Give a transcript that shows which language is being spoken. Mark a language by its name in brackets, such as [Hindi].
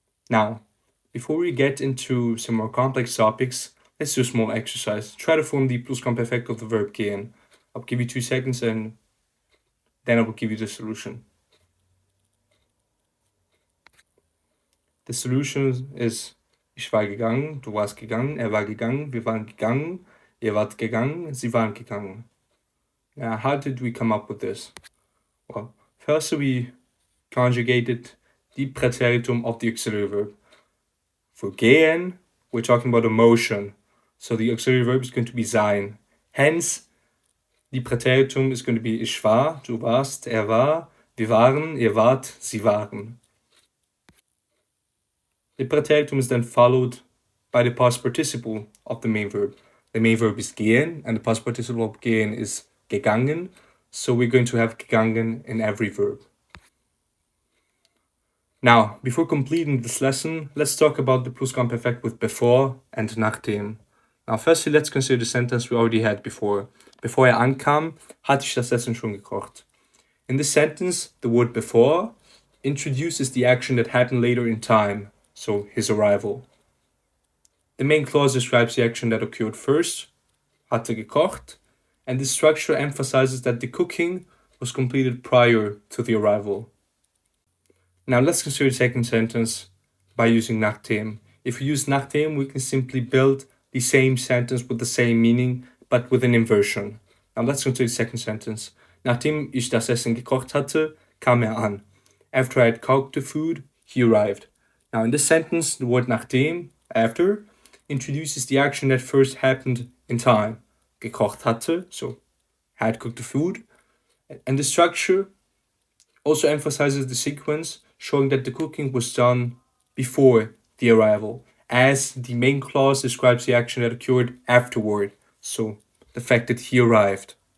[English] Now, before we get into some more complex topics, let's do a small exercise. Try to form the Plusquamperfekt of the verb gehen. I'll give you 2 seconds and then I will give you the solution. The solution is [German] ich war gegangen, du warst gegangen, er war gegangen, wir waren gegangen, ihr wart gegangen, sie waren gegangen. [English] Now, how did we come up with this? Well, first we conjugated the Präteritum of the auxiliary verb. For gehen, we're talking about a motion, so the auxiliary verb is going to be sein. Hence, the Präteritum is going to be [German] ich war, du warst, er war, wir waren, ihr wart, sie waren. [English] The Präteritum is then followed by the past participle of the main verb. The main verb is gehen, and the past participle of gehen is gegangen, so we're going to have gegangen in every verb. Now, before completing this lesson, let's talk about the Plusquamperfekt with before and nachdem. Now, firstly, let's consider the sentence we already had before. [German] Bevor ankam, hatte ich das Essen schon gekocht. [English] In this sentence, the word before introduces the action that happened later in time, so his arrival. The main clause describes the action that occurred first, [German] hatte gekocht, [English] and this structure emphasizes that the cooking was completed prior to the arrival. Now let's consider the second sentence by using nachdem. If we use nachdem, we can simply build the same sentence with the same meaning, but with an inversion. Now let's consider the second sentence. [German] Nachdem ich das Essen gekocht hatte, kam an. [English] After I had cooked the food, he arrived. Now in this sentence, the word nachdem, after, introduces the action that first happened in time. [German] Gekocht hatte, [English] so had cooked the food. And the structure also emphasizes the sequence, showing that the cooking was done before the arrival, as the main clause describes the action that occurred afterward, so the fact that he arrived.